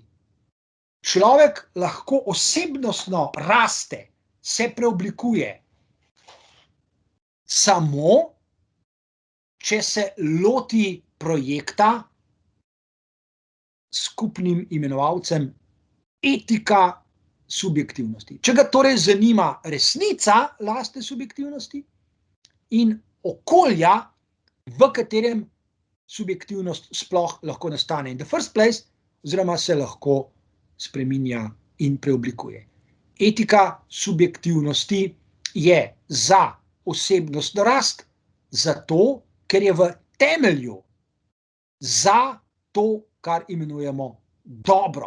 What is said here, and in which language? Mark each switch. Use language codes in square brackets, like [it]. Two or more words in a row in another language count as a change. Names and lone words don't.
[sl] Človek lahko osebnostno raste, se preoblikuje samo, če se loti projekta s skupnim imenovalcem etika subjektivnosti. Če ga torej zanima resnica lastne subjektivnosti in okolja, v katerem subjektivnost sploh lahko nastane [en] in the first place, [sl] oziroma se lahko spreminja in preoblikuje. Etika subjektivnosti je za osebnostno rast, zato, ker je v temelju za to, kar imenujemo dobro.